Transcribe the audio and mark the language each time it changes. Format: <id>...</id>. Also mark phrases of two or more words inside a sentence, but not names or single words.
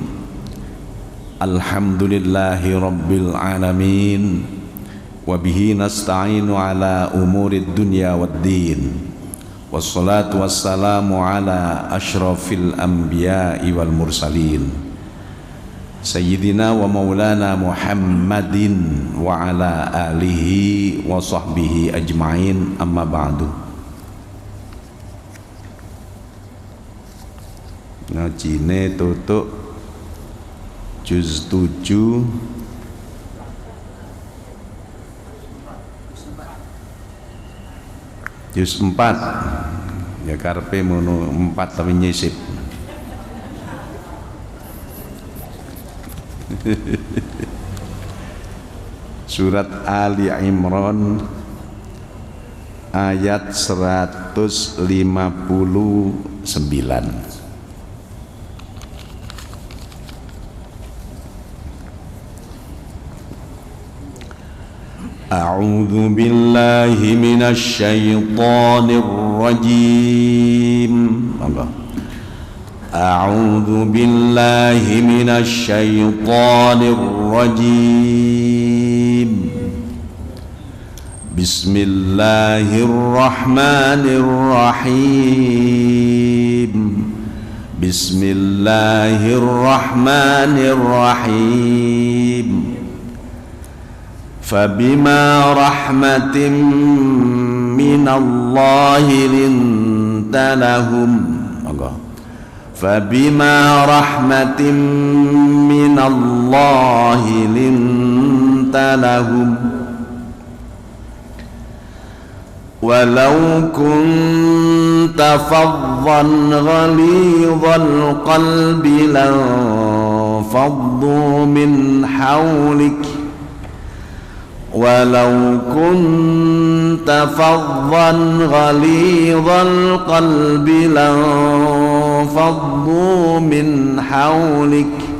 <ar>الحمد لله رب العالمين وبه نستعين على أمور الدنيا والدين. والصلاة والسلام على أشرف الأنبياء والمرسلين سيدنا ومولانا محمد وعلى آله وصحبه أجمعين، أما بعد.</ar> <jv>Ngajine tutuk juz 7 juz 4 ya karepe mono 4 tapi nyisip. Surat Ali Imran ayat 159.</jv> <ar>أعوذ بالله من الشيطان الرجيم. أعوذ بالله من الشيطان الرجيم. بسم الله الرحمن الرحيم. بسم الله الرحمن الرحيم. فبما رحمة من الله لنت لهم. فبما رحمة من الله لنت لهم. ولو كنت فظا غليظ القلب لانفضوا من حولك ولو كنت فظا غليظ القلب لانفضوا من حولك</ar>